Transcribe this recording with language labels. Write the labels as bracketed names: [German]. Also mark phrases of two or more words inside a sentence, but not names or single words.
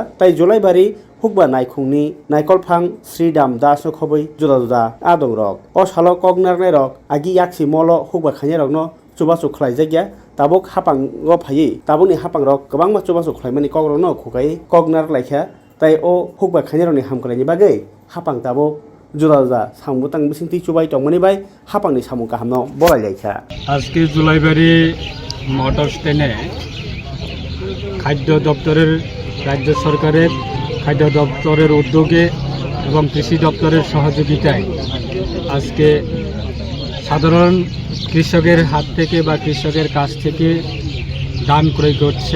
[Bodo] तै जुलाइबारि हुकबा नायखुंनि नायकलफां श्रीदाम दास खबै जुदा जुदा आदं रक अ सालो कगनारनाय रक आगि याक्सि मल हुकबा खायनाय रकनो चुबासु खलायजागिया ताबुक हापां फायै ताबुकनि हापां रक गोबां चुबासु खलायमानि कगरनो खुगायै कगनार लायखा तै अ हुकबा खायनाय रकनि हामखलायनि बागै हापां ताबुक जुदा जुदा सामुतां बिसिंथि चुबाय तंमनि बाय हापांनि सामु गाहामनो बरायलायखा [Bangla] আজকে জুলাইবাড়ি মোটর স্ট্যান্ডে খাদ্য দপ্তরের রাজ্য সরকারের খাদ্য দপ্তরের উদ্যোগে এবং কৃষি দপ্তরের সহযোগিতায় আজকে সাধারণ কৃষকের হাত থেকে বা কৃষকের কাছ থেকে ধান ক্রয় করছে।